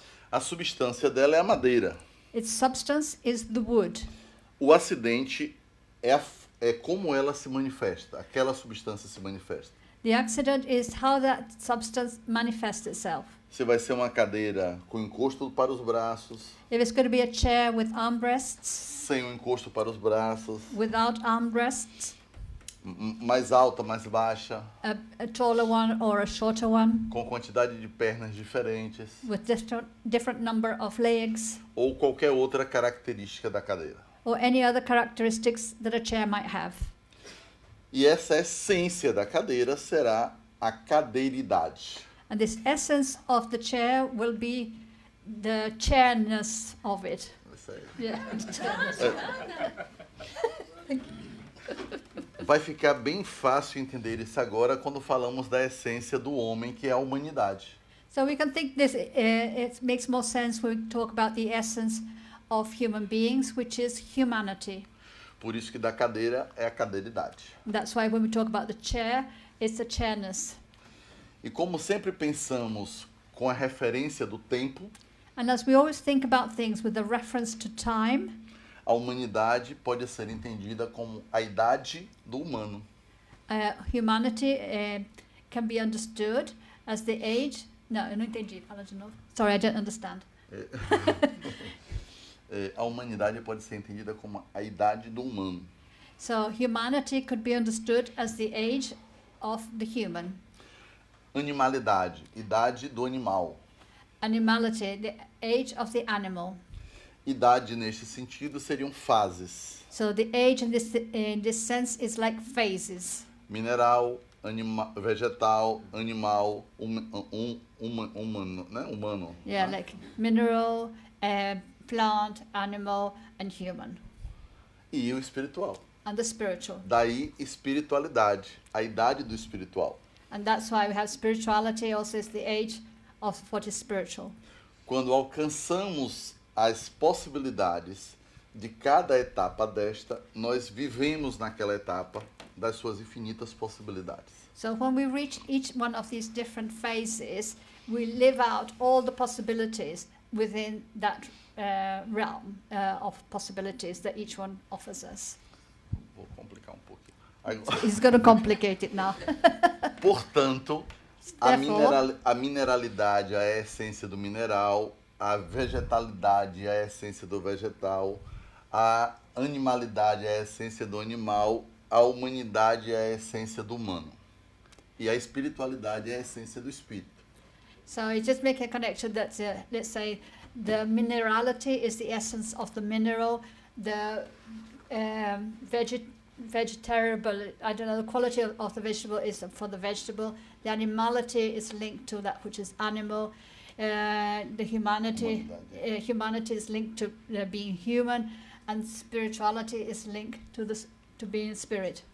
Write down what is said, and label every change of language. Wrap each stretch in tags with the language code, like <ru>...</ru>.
<pt>A substância dela é a madeira.</pt> <en>Its substance is the wood.</en> <pt>O acidente é como ela se manifesta, aquela substância se manifesta.</pt> <en>The accident is how that substance manifests itself.</en> <pt>Se vai ser uma cadeira com encosto para os braços,</pt> <en>If it's going to be a chair with armrests,</en> <pt>sem o encosto para os braços,</pt> <en>without armrests,</en> <pt>mais alta, mais baixa,</pt> <en>a taller one or a shorter one,</en> <pt>com quantidade de pernas diferentes,</pt> <en>with different number of legs,</en> <pt>ou qualquer outra característica da cadeira.</pt> <en>or any other characteristics that a chair might have.</en> <pt>E essa essência da cadeira será a cadeiridade.</pt> <en>And this essence of the chair will be the chairness of it.</en> <pt>Isso aí.</pt> <en>Yeah.</en> <pt>Vai ficar bem fácil entender isso agora quando falamos da essência do homem, que é a humanidade.</pt> <en>So we can think this, it makes more sense when we talk about the essence of human beings, which is humanity.</en> <pt>Por isso que da cadeira é a cadeiridade.</pt> <en>That's why when we talk about the chair, it's the chairness.</en> <pt>E como sempre pensamos com a referência do tempo,</pt> <en>And as we always think about things with the reference to time,</en> <pt>a humanidade pode ser entendida como a idade do humano.</pt> <en>humanity can be understood as the age.</en> <pt>No, eu não entendi. Fala de novo.</pt> <en>Sorry, I don't understand.</en> <pt>A humanidade pode ser entendida como a idade do humano.</pt> <en>So humanity could be understood as the age of the human.</en> <pt>Animalidade, idade do animal.</pt> <en>Animality, the age of the animal.</en> <pt>Idade neste sentido seriam fases.</pt> <en>So the age in this sense is like phases.</en> <pt>Mineral, vegetal, animal, humano, né? Humano.</pt> <en>Yeah, né? like mineral, plant, animal, and human.</en> <pt>E o espiritual.</pt> <en>And the spiritual.</en> <pt>Daí espiritualidade, a idade do espiritual.</pt> <en>And that's why we have spirituality also is the age of what is spiritual.</en> <pt>Quando alcançamos as possibilidades de cada etapa desta, nós vivemos naquela etapa das suas infinitas possibilidades.</pt> <en>So when we reach each one of these different phases, we live out all the possibilities within that realm of possibilities that each one offers us.</en> <pt>Vou complicar pouquinho.</pt> <en>He's going to complicate it now.</en> <pt>Portanto,</pt> <en>Therefore,</en> <pt>a mineralidade é a essência do mineral, a vegetalidade é a essência do vegetal, a animalidade é a essência do animal, a humanidade é a essência do humano. E a espiritualidade é a essência do espírito.</pt> <en>So you just make a connection that, let's say, the minerality is the essence of the mineral, the vegetable, I don't know, the quality of the vegetable is for the vegetable, the animality is linked to that which is animal, the humanity is linked to being human, and spirituality is linked to being spirit.</en>